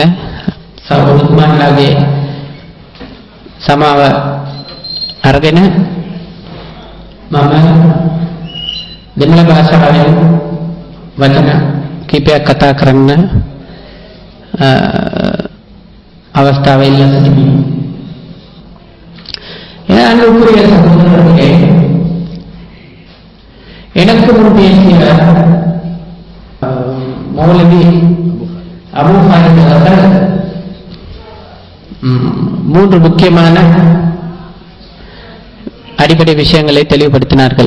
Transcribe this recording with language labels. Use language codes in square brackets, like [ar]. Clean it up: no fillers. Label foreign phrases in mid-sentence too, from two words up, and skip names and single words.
[si] සහෝදරතුමන්ලාගේ සමාව අරගෙන මම දෙමළ භාෂාවෙන් වචන කීපයක් කතා කරන්න අවස්ථාව ඉල්ලා සිටිමි. [ta] அன்புக்குரிய சகோதரர்களே, எனக்கு முன் பேசிய மௌலவி அபு ஃபாரித் அவர்கள் 3 முக்கியமான அடிப்படை விஷயங்களை தெளிவுபடுத்தினார்கள்.